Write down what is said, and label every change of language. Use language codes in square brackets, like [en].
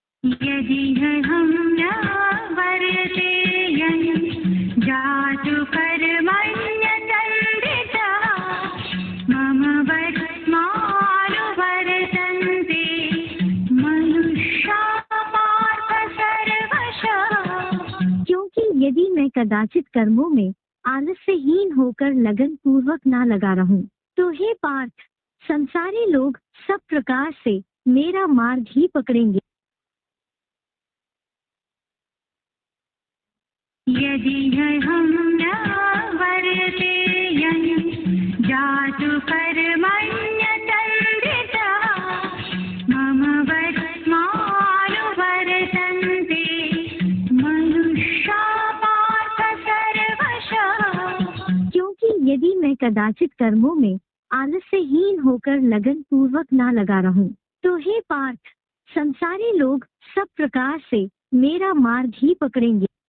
[sa] यदि हम न वर्तेयं जातु कर्मण्यतन्त्रिता मम वर्त्मानु वर्तन्ते मनुष्याः पार्थ सर्वशः। [hi] क्योंकि यदि मैं कदाचित कर्मों में आलस्यहीन होकर लगन पूर्वक ना लगा रहूं, तो हे पार्थ, संसारी लोग सब प्रकार से मेरा मार्ग ही पकड़ेंगे। [sa] यदि हम न वर्तेयं जातु कर्मण्यतन्त्रिता मम वर्त्मानु वर्तन्ते मनुष्याः पार्थ सर्वशः। [hi] क्योंकि यदि मैं कदाचित कर्मों में आलस्यहीन होकर लगन पूर्वक ना लगा रहूं, तो हे पार्थ, संसारी लोग सब प्रकार से मेरा मार्ग ही पकड़ेंगे।